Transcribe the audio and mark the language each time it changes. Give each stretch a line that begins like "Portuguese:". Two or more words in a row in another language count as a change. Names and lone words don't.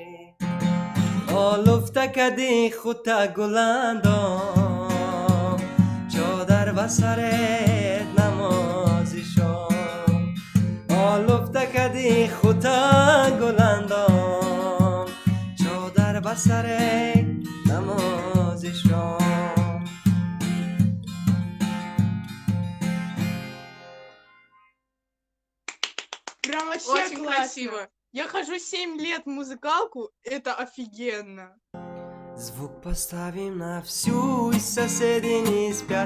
Persian: آلفته کدی خودتا گلندام چادر و سرت نمازی شام آلفته کدی خودتا گلندام چادر و سرت نمازی شام.
Russian: Прям вообще Очень классно. красиво. Я хожу 7 лет в музыкалку, это офигенно. Звук поставим на всю, и соседи не спят.